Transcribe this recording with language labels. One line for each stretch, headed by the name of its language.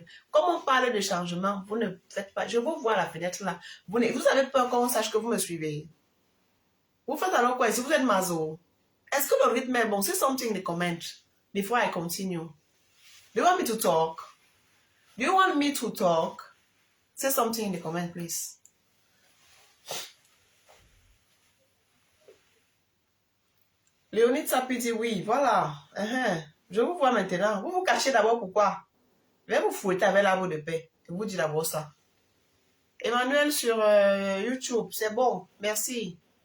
French: Comme on parle de changement, vous ne faites pas. Je vous vois à la fenêtre là. Vous avez peur qu'on sache que vous me suivez. Vous faites alors quoi? Si vous êtes maso, est-ce que le rythme est bon?
English: Say something in the comment before I continue. Do you want me to talk? Do you want me to talk? Say something in the comment, please.
French: Léonie Tsapi dit oui, voilà. Je vous vois maintenant. Vous vous cachez d'abord pourquoi? Je vais vous fouetter avec l'arbre de paix. Je vous dis d'abord ça. Emmanuel sur YouTube, c'est bon. Merci.